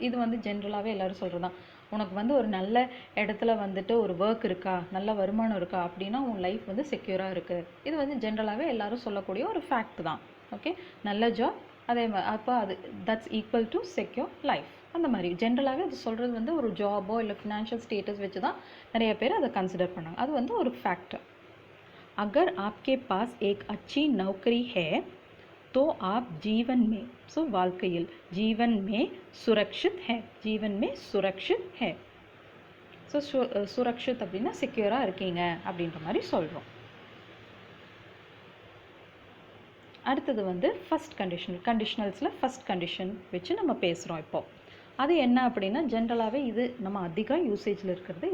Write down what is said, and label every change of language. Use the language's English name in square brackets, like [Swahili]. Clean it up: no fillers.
[Tamil] இது வந்து ஜென்ரலாகவே எல்லோரும் சொல்கிறது தான். உனக்கு வந்து ஒரு நல்ல இடத்துல வந்துட்டு ஒரு ஒர்க் இருக்கா, நல்ல வருமானம் இருக்கா அப்படின்னா உன் லைஃப் வந்து செக்யூராக இருக்குது. இது வந்து ஜென்ரலாகவே எல்லோரும் சொல்லக்கூடிய ஒரு ஃபேக்ட் தான். ஓகே, நல்ல ஜாப், அதே மாதிரி அப்போ அது that's equal to secure life. அந்த மாதிரி ஜென்ரலாகவே அது சொல்கிறது வந்து ஒரு ஜாபோ இல்லை ஃபினான்ஷியல் ஸ்டேட்டஸ் வச்சு தான் நிறைய பேர் அதை கன்சிடர் பண்ணாங்க. அது வந்து ஒரு ஃபேக்ட். [Hindi] அகர் ஆப்கே பாஸ் ஏக் அச்சி நௌக்கரி ஹே तो आप जीवन में, सो [Tamil] வாழ்க்கையில் [Hindi] जीवन में सुरक्षित है. जीवन में सुरक्षित है. [Tamil] ஸோ சுரக்ஷித் அப்படின்னா செக்யூராக இருக்கீங்க அப்படின்ற மாதிரி சொல்கிறோம். அடுத்தது வந்து ஃபஸ்ட் கண்டிஷனல். கண்டிஷனல்ஸில் ஃபஸ்ட் கண்டிஷன் வச்சு நம்ம பேசுகிறோம் இப்போது. அது என்ன அப்படின்னா ஜென்ரலாகவே இது நம்ம அதிகம் யூசேஜில் இருக்கிறது.